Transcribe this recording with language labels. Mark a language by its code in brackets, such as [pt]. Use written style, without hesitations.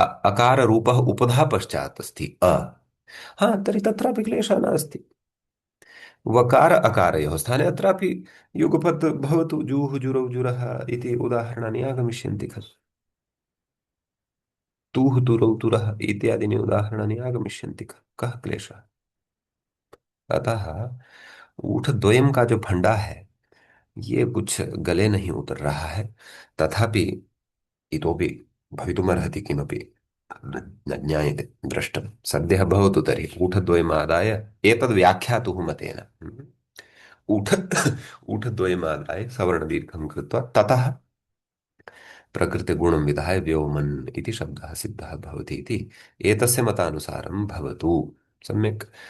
[sa] अकाररूपः उपधा पश्चात् अस्ति हा तर्हि तत्रापि क्लेशः नास्ति। वकार अकारयोः स्थाने अत्रापि युगपत् भवतु जूः जुरौ जुरः इति उदाहरणानि आगमिष्यन्ति खलु। तूः तुरौ तुरः इत्यादीनि उदाहरणानि आगमिष्यन्ति खलु। कः क्लेशः? अतः ऊठद्वयं [hi] का जो फंडा है ये कुछ गले नहीं उतर रहा है। [sa] तथापि इतोपि भवितुमर्हति किमपि न न ज्ञायते दृष्टं सद्यः भवतु तर्हि ऊठद्वयमादाय एतद् व्याख्यातुः मतेन ऊठ ऊठद्वयमादाय सवर्णदीर्घं कृत्वा ततः प्रकृतिगुणं विधाय व्योमन् इति शब्दः सिद्धः भवति इति एतस्य मतानुसारं भवतु। सम्यक्।